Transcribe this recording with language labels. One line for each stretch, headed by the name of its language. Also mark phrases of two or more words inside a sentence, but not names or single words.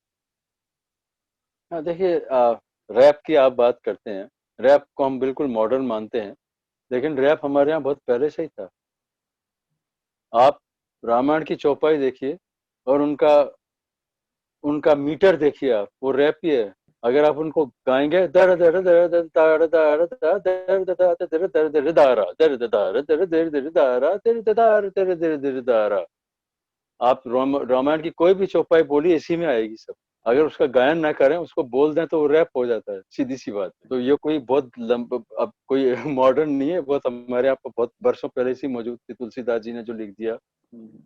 Hindi: हाँ, देखिए, रैप की आप बात करते हैं, रैप को हम बिल्कुल मॉडर्न मानते हैं, लेकिन रैप हमारे यहाँ बहुत पहले से ही था। आप रामायण की चौपाई देखिए और उनका उनका मीटर देखिए आप, वो रैप ही है। अगर आप उनको गाएँगे दर दर दर दर ताड़ दार दा दर द दा दर दर दर दारा दर द दार दर दर दर दारा दर द दार दर दर दर दारा। आप रामायण की कोई भी चौपाई बोलिए, इसी में आएगी सब। अगर उसका गायन ना करें, उसको बोल दें तो वो रैप हो जाता है, सीधी-सी बात है। तो ये कोई बहुत अब कोई मॉडर्न नहीं है, बहुत हमारे यहाँ पे बहुत वर्षों पहले से ही मौजूद थी, तुलसीदास जी ने जो लिख दिया। हुँ।